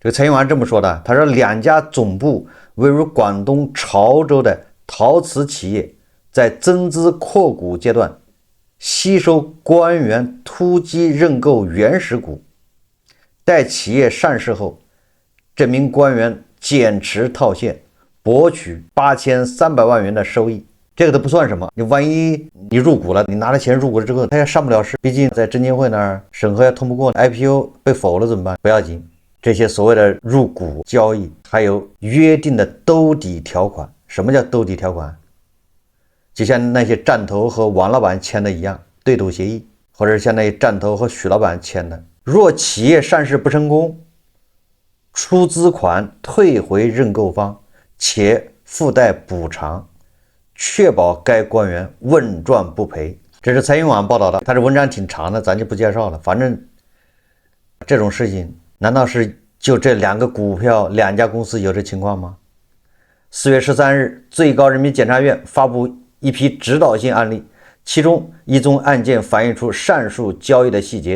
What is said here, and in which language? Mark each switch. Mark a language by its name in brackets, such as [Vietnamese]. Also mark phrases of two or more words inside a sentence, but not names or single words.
[Chinese] 這個財經網這麼說的，他說2家總部位於廣東潮州的陶瓷企業在增資擴股階段吸收官員突擊認購原始股，待企業上市後，這名官員減持套現，博取8300萬元的收益。這個都不算什麼，你万一你入股了，你拿了钱入股了之後，他也上不了市，畢竟在證监會那兒審核也通不過 ，IPO 被否了怎麼辦？不要緊，這些所謂的入股交易還有約定的兜底條款。什麼叫兜底條款？就像那些战投和王老板簽的一樣，对赌協議，或者像那些战投和许老板簽的。若企業上市不成功，出資款退回認購方，且附帶補償，確保該官員穩賺不賠。這是財經網報道的，它這文章挺長的，咱就不介紹了。反正這種事情，難道是就這2個股票2家公司有這情況嗎？4月13日，最高人民檢察院發布一批指導性案例，其中一宗案件反映出上述交易的細節。